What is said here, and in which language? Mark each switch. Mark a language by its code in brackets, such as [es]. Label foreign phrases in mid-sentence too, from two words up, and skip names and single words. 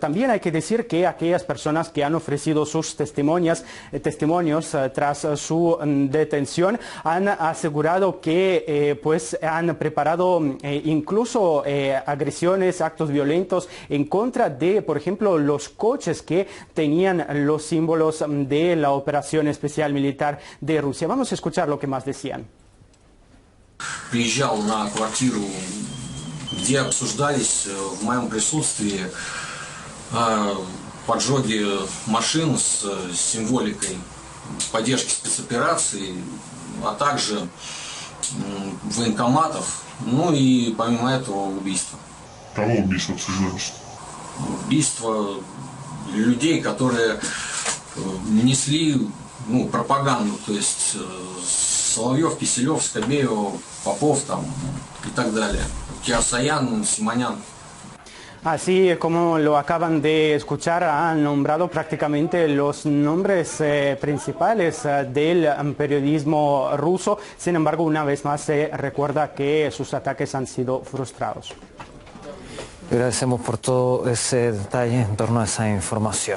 [es] También hay que decir que aquellas personas que han ofrecido sus testimonios tras su detención han asegurado que pues han preparado incluso agresiones, actos violentos en contra de, por ejemplo, los coches que tenían los símbolos de la operación especial militar de Rusia. Vamos a escuchar lo que más decían. [ru] Приезжал на квартиру, где обсуждались в моем присутствии поджоги машин с символикой поддержки спецопераций, а также военкоматов, ну и помимо этого убийства. Кого убийство обсуждалось? Убийство людей, которые несли пропаганду, то есть Соловьев, Киселев, Скобеев, Попов там, и так далее. Киасаян, Симонян. [es] Así como lo acaban de escuchar, han nombrado prácticamente los nombres principales del periodismo ruso. Sin embargo, una vez más se recuerda que sus ataques han sido frustrados. Agradecemos por todo ese detalle en torno a esa información.